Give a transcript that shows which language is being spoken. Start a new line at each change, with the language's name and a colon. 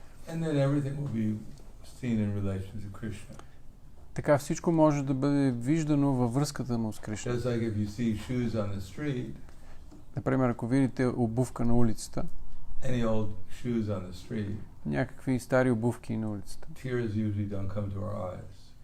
English: And then everything will be seen in relation to Krishna.
Bulgarian: Така всичко може да бъде виждано във връзката му с Кришна.
English: Just like if you see shoes on the street.
Bulgarian: Например, ако видите обувка на улицата,
English: any old shoes on the street,
Bulgarian: някакви стари обувки на улицата,
English: tears usually don't come to our eyes.